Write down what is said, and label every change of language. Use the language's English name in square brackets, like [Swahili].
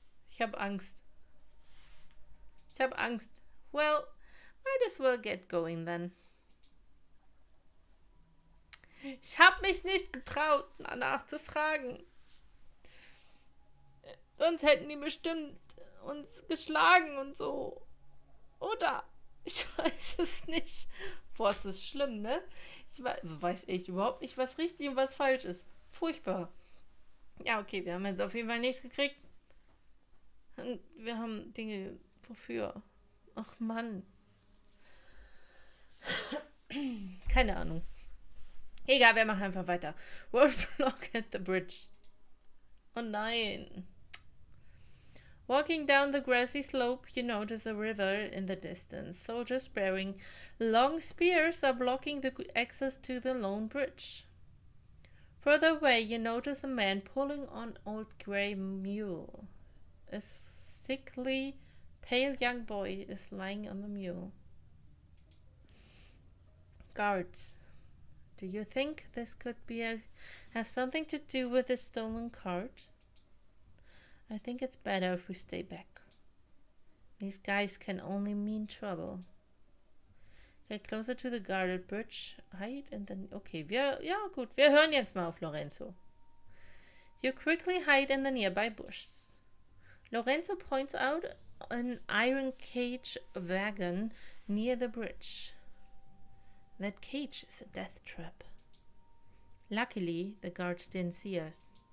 [German] Ich habe Angst. [English] Well, might as well get going then. [German] Ich habe mich nicht getraut, danach zu fragen. Sonst hätten die bestimmt uns geschlagen und so. Oder? Ich weiß es nicht. Boah, es ist schlimm, ne? Ich weiß echt überhaupt nicht, was richtig und was falsch ist. Furchtbar. Ja, okay, wir haben jetzt auf jeden Fall nichts gekriegt. Und wir haben Dinge. Wofür? Ach Mann. Keine Ahnung. Egal, wir machen einfach weiter. [English] Roadblock at the bridge. [German] Oh nein. [English] Walking down the grassy slope, you notice a river in the distance. Soldiers bearing long spears are blocking the access to the lone bridge. Further away, you notice a man pulling on an old grey mule. A sickly, pale young boy is lying on the mule. Guards. Do you think this could have something to do with the stolen cart? I think it's better if we stay back. These guys can only mean trouble. Get closer to the guarded bridge. Hide and then... [German] Okay, wir hören jetzt mal auf Lorenzo. [English] You quickly hide in the nearby bushes. Lorenzo points out an iron cage wagon near the bridge. That cage is a death trap. Luckily, the guards didn't see us.